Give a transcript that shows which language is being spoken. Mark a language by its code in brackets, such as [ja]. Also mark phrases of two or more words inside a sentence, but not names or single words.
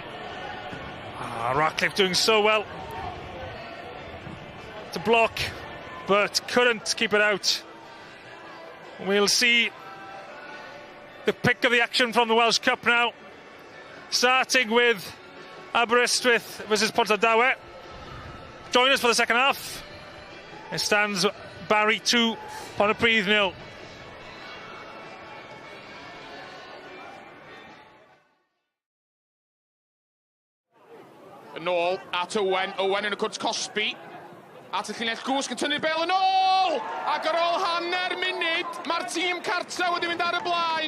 [en] Ratcliffe doing so well to block, but couldn't keep it out. We'll see the pick of the action from the Welsh Cup now, starting with Aberystwyth versus Portadowe. Join us for the second half. It stands Barry 2, Pontypridd 0. [cy] Yn ôl at Owen yn y cwrt Cosby, at y llinell gwsg yn tynnu'r bel yn ôl, ac ar ôl hanner munud mae'r tîm cartra wedi mynd ar y blaen.